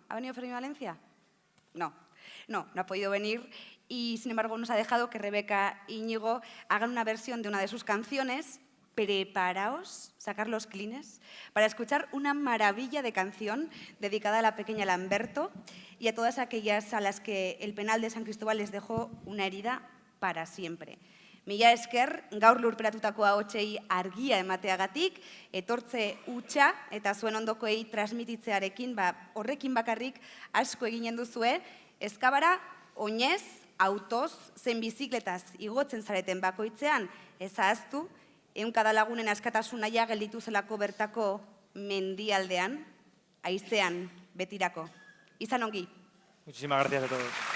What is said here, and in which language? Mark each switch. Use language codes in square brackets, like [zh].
[es] ¿Ha venido Fermín Valencia? No ha podido venir y, sin embargo, nos ha dejado que Rebeca e Íñigo hagan una versión de una de sus canciones. Preparaos, sacar los clines, para escuchar una maravilla de canción dedicada a la pequeña Lamberto y a todas aquellas a las que el penal de San Cristóbal les dejó una herida para siempre. [eu] Mila esker, gaur lurperatutako ahotsei argia emateagatik, etortze hutsa eta zuen ondokoei transmititzearekin, horrekin bakarrik asko eginen duzue, Ezkabara, oinez, autoz, zein bizikletaz igotzen zareten bakoitzean, ez ahaztu, ehunka lagunen askatasun naia gelditu zelako bertako mendialdean, haizean betirako. Izan ongi. [es] Muchísimas gracias a todos.